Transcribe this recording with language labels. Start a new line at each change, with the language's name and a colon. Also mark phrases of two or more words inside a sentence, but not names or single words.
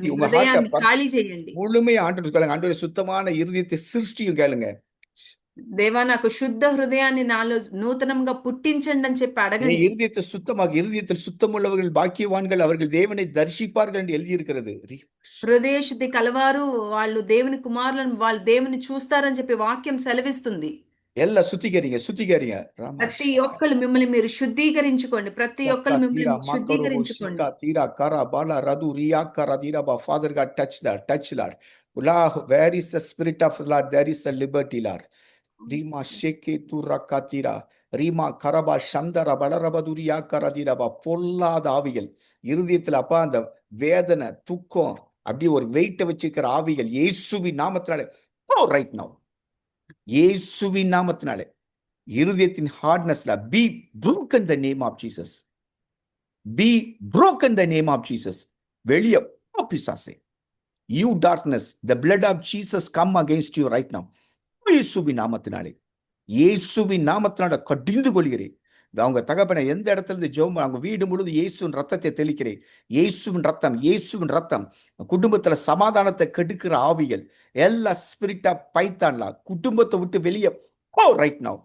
Telugu: మీ
Tamil: உங்க
Telugu: హృదయాన్ని
Tamil: ஹார்ட்டை
Telugu: ఖాళీ చేయండి.
Tamil: முழுமையா ஆண்டு கேளுங்க. ஆண்டவரே சுத்தமான இருதயத்தை சிருஷ்டியும் கேளுங்க.
Telugu: దేవా నాకు శుద్ధ హృదయాన్ని నాలో నూతనంగా పుట్టించండి అని చెప్పి
Tamil: நீ
Telugu: అడగండి.
Tamil: இருதயத்தை சுத்தமாக, இருதயத்தில் சுத்தமுள்ளவர்கள் பாக்கியவான்கள், அவர்கள் தேவனை தரிசிப்பார்கள் என்று எழுதியிருக்கிறது.
Telugu: హృదయ శుద్ధి కలవారు వాళ్ళు దేవుని కుమారులను, వాళ్ళు దేవుని చూస్తారని చెప్పి వాక్యం సెలవిస్తుంది.
Tamil: எல்லாம் சுத்திகரிங்க.
Telugu: ప్రతి ఒక్కళ్ళు మిమ్మల్ని మీరు శుద్ధీకరించుకోండి. ప్రతి ఒక్కళ్ళు మిమ్మల్ని శుద్ధీకరించుకోండి.
English: Father God, touch Lord. Where is the spirit of Lord? There is a liberty, Lord. Rima sheke turakatira. Rima karaba shandara balarabaduriya karadiraba.
Tamil: பொல்லாத ஆவிகள் இருதயத்துல அப்பா அந்த வேதனை, துக்கம், அப்படி ஒரு வெயிட்ட வச்சுக்கிற ஆவிகள் இயேசுவின் நாமத்தினாலே
English: right now.
Tamil: இயேசுவின் நாமத்தினாலே இருதயத்தின் ஹார்ட்னஸ்ல
English: be broken the name of Jesus. Be broken the name of Jesus.
Tamil: வெளியே போ பிசாசே.
English: You darkness, the blood of Jesus come against you right now.
Tamil: இயேசுவின் நாமத்தினாலே கடிந்து கொள்கிறேன். அவங்க தகப்பனை எந்த இடத்துல இருந்து ஜெபம், அவங்க வீடு முழுவதும் இயேசுவின் ரத்தத்தை தெளிக்கிறேன். இயேசுவின் ரத்தம் குடும்பத்துல சமாதானத்தை கெடுக்கிற ஆவிகள் எல்லா ஸ்பிரிட்டா பைத்தான்லாம் குடும்பத்தை விட்டு வெளியே போ
English: right now.